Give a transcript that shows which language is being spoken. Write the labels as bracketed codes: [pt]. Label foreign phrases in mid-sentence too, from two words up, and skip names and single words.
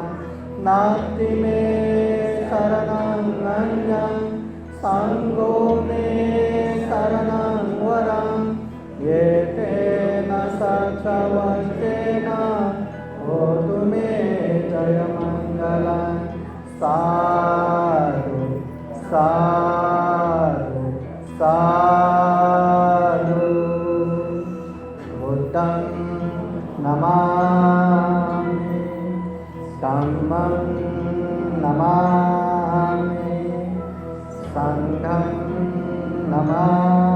[pi] नास्ति मे शरणं अन्यं संඝो मे शरणं वरं येन सत्सवत्सेन होतु मे जयमङ्गलं। साधु साधु साधु। बुद्धं नमामि धम्मं नमामि संघं नमः।